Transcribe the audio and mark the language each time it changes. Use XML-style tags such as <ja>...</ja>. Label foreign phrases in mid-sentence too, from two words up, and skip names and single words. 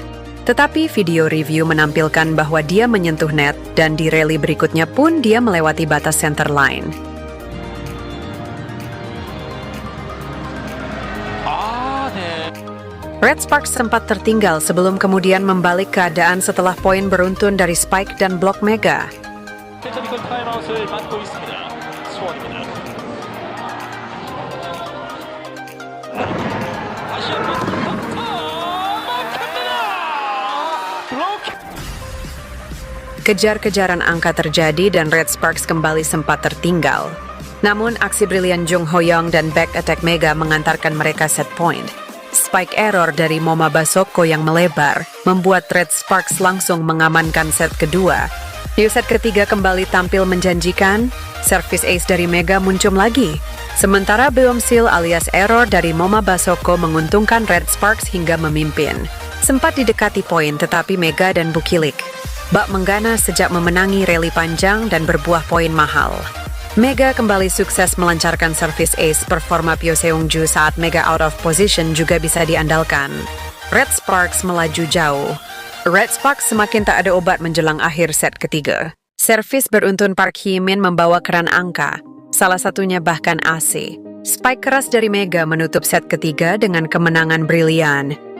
<id>Tetapi</id> <en>video review</en> <id>menampilkan bahwa dia menyentuh net dan di rally berikutnya pun dia melewati batas</id> <en>center line.</en> <id>Red Sparks sempat tertinggal sebelum kemudian membalik keadaan setelah poin beruntun dari spike dan blok Mega.</id> <ko>테크니컬 타임아웃을 맞고 있습니다. 수원입니다. 다시 한번 막힙니다. 블록.</ko> <id>Kejar-kejaran angka terjadi dan Red Sparks kembali sempat tertinggal. Namun aksi brilian Jung Ho-young dan</id> <en>back attack</en> <id>Mega mengantarkan mereka</id> <en>set point. Spike error</en> <id>dari Moma Basoko yang melebar membuat Red Sparks langsung mengamankan set kedua. Di set ketiga kembali tampil menjanjikan,</id> <en>service ace</en> <id>dari Mega muncul lagi. Sementara Beomsil alias error dari Moma Basoko menguntungkan Red Sparks hingga memimpin. Sempat didekati poin tetapi Mega dan Bukilic bak menggana sejak memenangi rally panjang dan berbuah poin mahal. Mega kembali sukses melancarkan</id> <en>service ace,</en> <id>performa Pyo Seung-ju saat Mega</id> <en>out of position</en> <id>juga bisa diandalkan. Red Sparks melaju jauh. Red Sparks semakin tak ada obat menjelang akhir set ketiga. Servis beruntun Park Hee-min membawa keran angka, salah satunya bahkan AC. Spike keras dari Mega menutup set ketiga dengan kemenangan brilian.</id>